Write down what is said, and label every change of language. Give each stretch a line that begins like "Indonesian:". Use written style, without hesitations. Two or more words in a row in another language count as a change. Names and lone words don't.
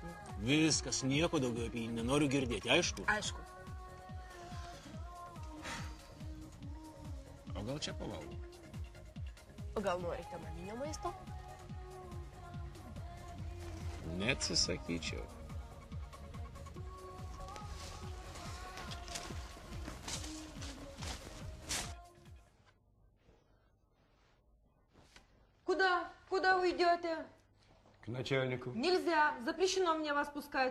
Lithuanian: Viskas, nieko daugiau apie jį nenoriu girdėti, aišku? Aišku. O gal čia pavalgau? O gal norite maninio maisto? Neatsisakyčiau.
Russian: Куда вы идете? К начальнику. Нельзя. Запрещено мне вас пускать.